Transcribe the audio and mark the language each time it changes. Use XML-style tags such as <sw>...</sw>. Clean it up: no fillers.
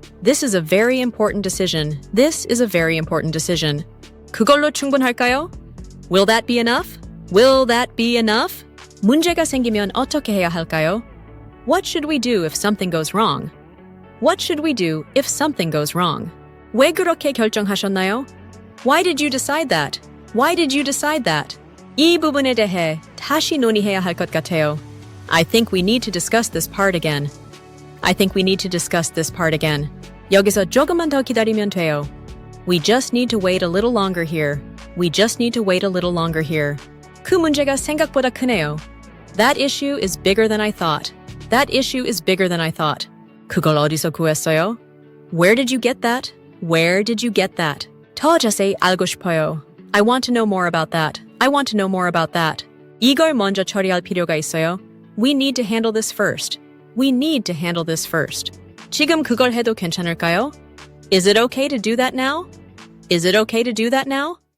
<en>This is a very important decision. This is a very important decision.</en> <ko>그걸로 충분할까요?</ko> <en>Will that be enough? Will that be enough?</en> <ko>문제가 생기면 어떻게 해야 할까요?</ko> <en>What should we do if something goes wrong? What should we do if something goes wrong?</en> <ko>왜 그렇게 결정하셨나요?</ko> <en>Why did you decide that? Why did you decide that?</en> <ko>이 부분에 대해 다시 논의해야 할 것 같아요.</ko> <en>I think we need to discuss this part again. I think we need to discuss this part again.</en> <ko>여기서 조금만 더 기다리면 돼요.</ko> <en>We just need to wait a little longer here. We just need to wait a little longer here.</en> <ko>그 문제가 생각보다 크네요.</ko> <en>That issue is bigger than I thought. That issue is bigger than I thought.</en> <ko>그걸 어디서 구했어요?</ko> <en>Where did you get that? Where did you get that?</en> <ko>더 자세히 알고 싶어요.</ko> <en>I want to know more about that. I want to know more about that.</en> <ko>이걸 먼저 처리할 필요가 있어요.</ko> <en>We need to handle this first. We need to handle this first.</en> <ko>지금 그걸 해도 괜찮을까요?</ko> <en>Is it okay to do that now? Is it okay to do that now?</en>